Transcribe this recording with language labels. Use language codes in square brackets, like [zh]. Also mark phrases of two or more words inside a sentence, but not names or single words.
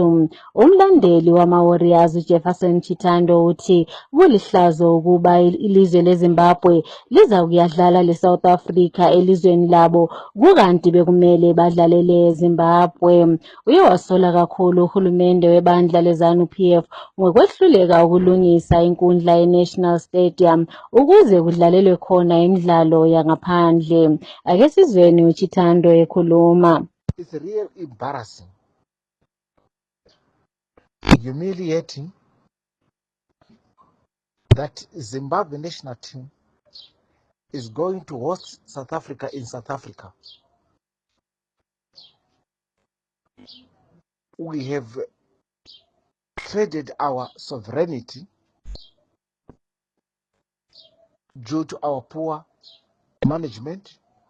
[nd] Umlandeli wama-Warriors uJefferson Chitando uthi kulihlazo ukuba ilizwe leZimbabwe liza kuyadlala le-South Africa elizweni labo, kukanti bekumele ababili badlalele Zimbabwe. Uye wasola kakhulu uhulumende webandla leZANU-PF ngokwehluleka ukulungisa inkundla ye-National Stadium ukuze kudlalelwe khona imidlalo yangaphandle. Ake sizweni uChitando ekhuluma. [en] It's real embarrassing, humiliating that Zimbabwe national team is going to host South Africa in South Africa. We have traded our sovereignty due to our poor management,